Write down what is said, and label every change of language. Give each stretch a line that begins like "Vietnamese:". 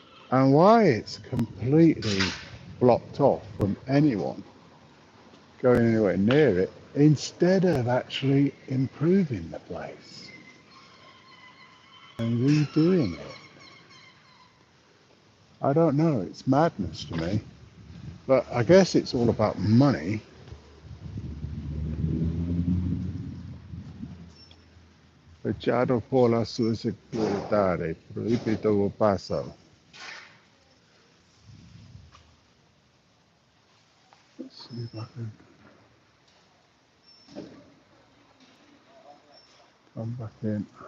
English: And why it's completely blocked off from anyone going anywhere near it instead of actually improving the place and redoing it. I don't know, it's madness to me. But I guess it's all about money.
Spanish: Fechado por la seguridad, prohibido el paso.
English: Let's see if I can come back in.